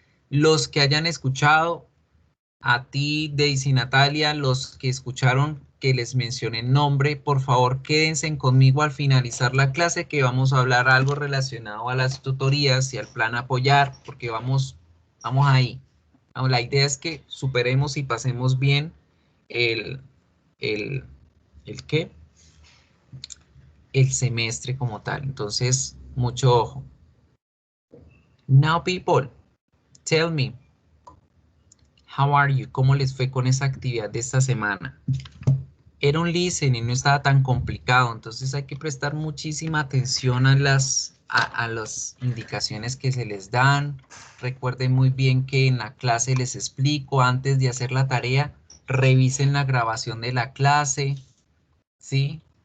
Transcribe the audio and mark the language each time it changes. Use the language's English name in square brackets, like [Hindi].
[Spanish] Los que hayan escuchado, a ti, Daisy Natalia, los que escucharon que les mencioné el nombre, por favor quédense conmigo al finalizar la clase que vamos a hablar algo relacionado a las tutorías y al plan apoyar, porque vamos ahí. La idea es que superemos y pasemos bien el, el, ¿qué? El semestre como tal. Entonces, mucho ojo. [English] Now people, tell me, how are you? [Spanish] ¿Cómo les fue con esa actividad de esta semana? Era un listening, no estaba tan complicado, entonces hay que prestar muchísima atención a las indicaciones que se les dan. Recuerden muy bien que en la clase les explico, antes de hacer la tarea, revisen la grabación de la clase, ¿sí?